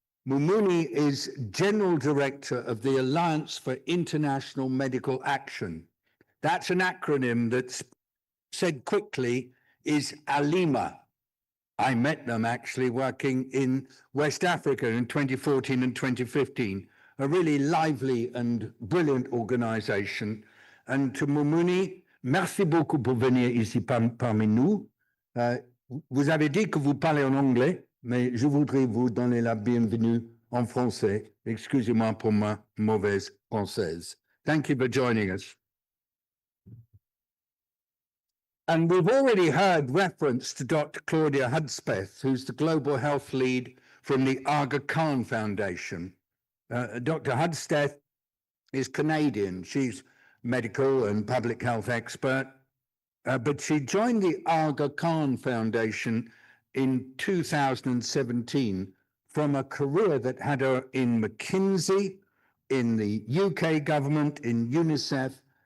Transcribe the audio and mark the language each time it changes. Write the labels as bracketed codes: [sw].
[en] Moumouni is General Director of the Alliance for International Medical Action. That's an acronym that's said quickly is ALIMA. I met them actually working in West Africa in 2014 and 2015, a really lively and brilliant organization. And to [fr] Moumouni, merci beaucoup pour venir ici parmi nous. Vous avez dit que vous parlez en anglais, mais je voudrais vous donner la bienvenue en français. Excusez-moi pour ma mauvaise française. [en] Thank you for joining us. And we've already heard reference to Dr. Claudia Hudspeth, who's the Global Health Lead from the Aga Khan Foundation. Dr. Hudspeth is Canadian. She's medical and public health expert, but she joined the Aga Khan Foundation in 2017 from a career that had her in McKinsey, in the UK government, in UNICEF,